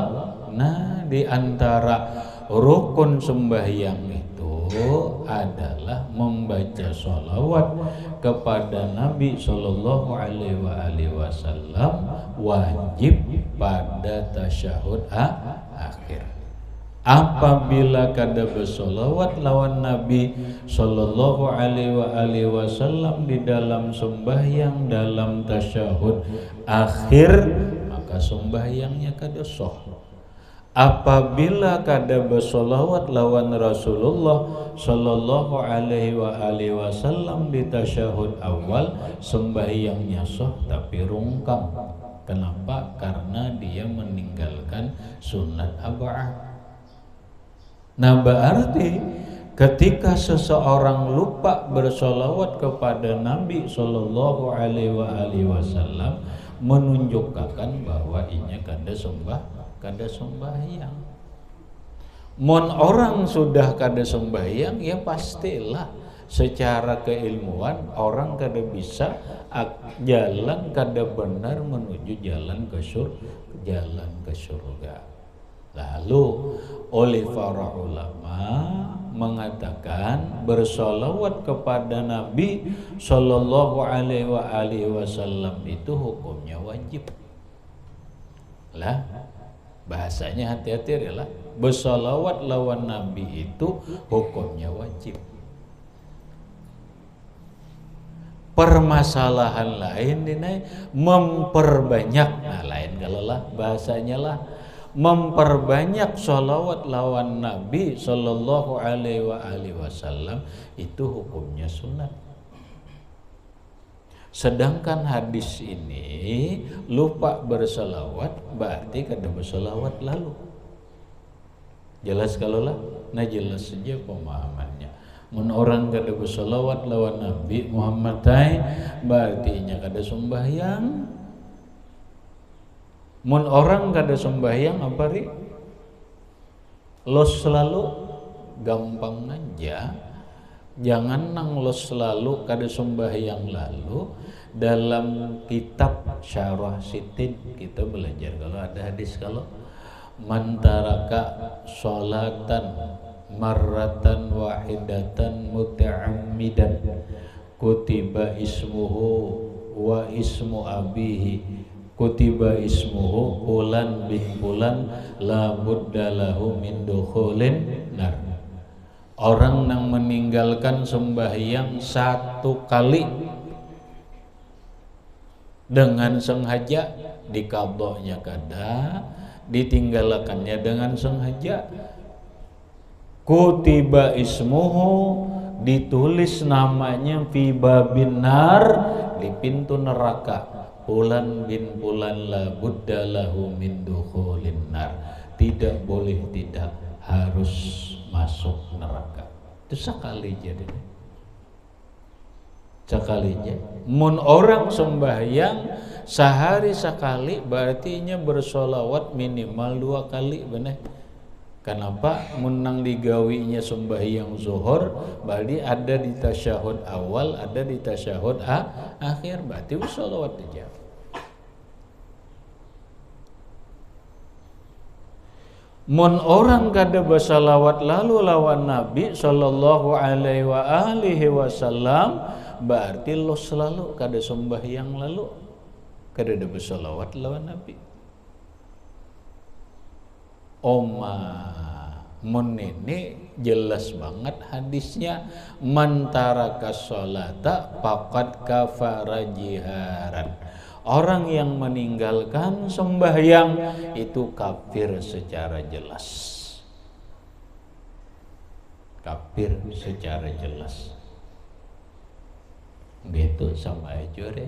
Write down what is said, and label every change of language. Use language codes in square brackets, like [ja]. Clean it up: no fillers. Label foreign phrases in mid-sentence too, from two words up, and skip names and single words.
[id] Nah, di antara rukun sembahyang itu adalah membaca sholawat kepada Nabi [ar] صلى الله عليه وسلم, [id] wajib pada tasyahud akhir. [bjn] Apabila kada bersolawat lawan Nabi [ar] صلى الله عليه وسلم [bjn] di dalam sembahyang dalam tasyahud akhir, maka sembahyangnya kada sah. Apabila kada bersolawat lawan Rasulullah [ar] صلى الله عليه وسلم [bjn] di tasyahud awal, sembahyangnya sah tapi rungkang. [id] Kenapa? Karena dia meninggalkan sunat aba'ah. Nah, berarti ketika seseorang lupa bersolawat kepada Nabi [ar] صلى الله عليه وسلم, [bjn] menunjukkan bahwa inya kada sembahyang. Mon orang sudah kada sembahyang, ya pastilah secara keilmuan orang kada bisa jalan kada benar menuju jalan ke surga. [id] Lalu oleh para ulama mengatakan bersolawat kepada Nabi [ar] صلى الله عليه وسلم [id] itu hukumnya wajib. [bjn] Lah, bahasanya hati-hati lah. Bersolawat lawan Nabi itu hukumnya wajib. Permasalahan lain ini memperbanyak, nah lain kalau lah bahasanya lah, memperbanyak sholawat lawan Nabi [ar] صلى الله عليه وسلم [bjn] itu hukumnya sunat. Sedangkan hadis ini lupa bersolawat berarti kada bersolawat lalu. Jelas kalau lah? Nah jelas saja pemahamannya. Mun orang kada bersolawat lawan Nabi Muhammad berarti nya kada sembahyang. Mun orang kada sembahyang apa ri? Los selalu gampang aja. Jangan nang los selalu kada sembahyang lalu. [id] Dalam kitab Syarah Sitin kita belajar kalau ada hadis kalau [ar] من ترك صلاة مرة واحدة متعمدا كتب اسمه واسم أبيه كتب اسمه فلان بن فلان لا بد له من دخول النار. [bjn] Orang yang meninggalkan sembahyang satu kali dengan sengaja, dikaboknya kada, ditinggalkannya dengan sengaja, [ar] كتب اسمه [id] ditulis namanya [ar] في باب النار [id] di pintu neraka, [ar] فلان بن فلان لا بد له من دخول النار, [id] tidak boleh tidak harus masuk neraka. [bjn] Itu sekali jadi sekali aja. Mun orang sembahyang sehari sekali berarti nya bersolawat minimal 2 kali bener. [id] Kenapa? [bjn] Menang digawinya sembahyang zuhur berarti ada di tasyahud awal, ada di tasyahud akhir, berarti bersolawat aja. Mun orang kada bersalawat lalu lawan Nabi [ar] صلى الله عليه وآله وسلم, [bjn] berarti lo selalu kada sembahyang lalu kada ada bersalawat lawan Nabi. Mun ini jelas banget hadisnya, [ar] من ترك الصلاة فقد كفر جهارا. [id] Orang yang meninggalkan sembahyang itu kafir secara jelas. Kafir secara jelas. Gitu sama aja deh.